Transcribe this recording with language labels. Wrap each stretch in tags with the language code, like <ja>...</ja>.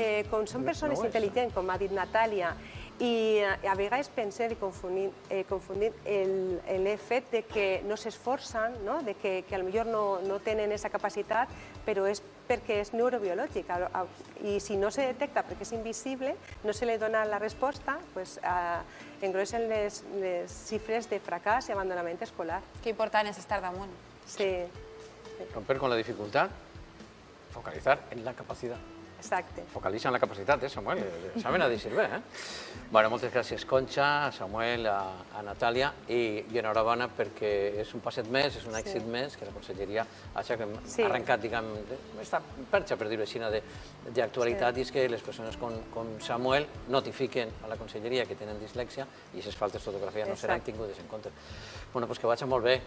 <ca>Com són persones intel·ligents, com ha dit Natàlia, i a vegades pensem i confondim el fet de que no s'esforcen, de que potser no tenen aquesta capacitat, però és perquè és neurobiològic. I si no se detecta perquè és invisible, no se li dona la resposta, engrossen les xifres de fracàs i abandonament escolar. Que important és estar damunt. Sí.</ca> <es>Romper con la dificultad, focalizar en la capacidad.</es> <ca>Exacte. Focalitza en la capacitat, Samuel? L'examen ha de ser bé, Bueno, moltes gràcies, Conxa, a Samuel, a Natàlia, i enhorabona perquè és un passet més, és un èxit més que la Conselleria ha arrencat, diguem, esta perxa, per dir-ho així, d'actualitat, i és que les persones com Samuel notifiquen a la Conselleria que tenen dislèxia i aquestes faltes d'ortografia no seran tingudes en compte. Bueno, doncs que vagi molt bé.</ca>